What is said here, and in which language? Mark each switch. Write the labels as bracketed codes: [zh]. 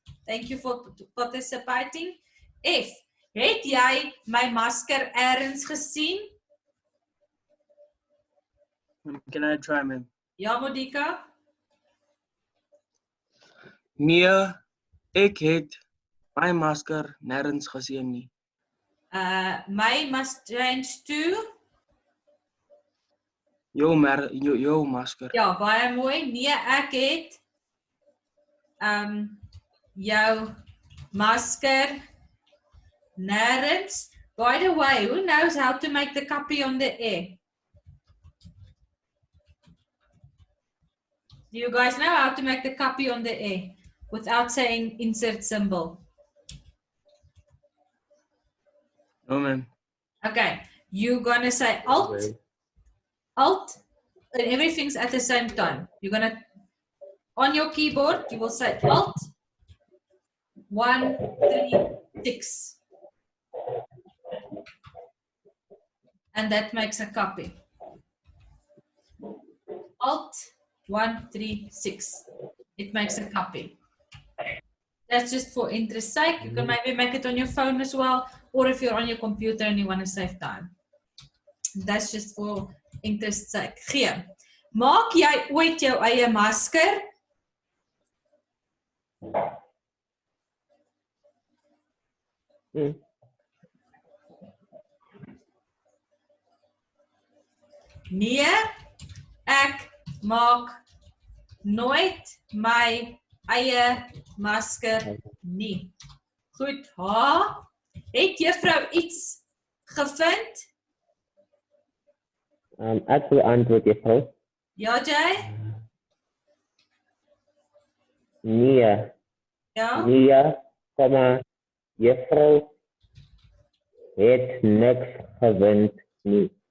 [en] Thank you for participating. [af] F, het jy my masker eers gesien? [en] Can I try, ma'am? [af] Ja, Modika? Nee, ek het my masker nêrens gesien nie. [en] My must change to? [af] Jou masker. Ja, baie mooi. Nee, ek het jou masker nêrens. [en] By the way, who knows how to make the copy on the E? Do you guys know how to make the copy on the E without saying insert symbol? No, ma'am. Okay, you're gonna say Alt, Alt, and everything's at the same time. You're gonna, on your keyboard, you will say Alt, 1, 3, 6. And that makes a copy. Alt, 1, 3, 6. It makes a copy. That's just for interest's sake. You can maybe make it on your phone as well, or if you're on your computer and you want to save time. That's just for interest's sake. [af] G. Maak jy ooit jou eie masker? Nee, ek maak nooit my eie masker nie. Goed, H. Het juffrou iets gevind? Ek wil antwoord juffrou. Ja, Jay? Nee. Ja? Nee, komma, juffrou het niks gevind nie.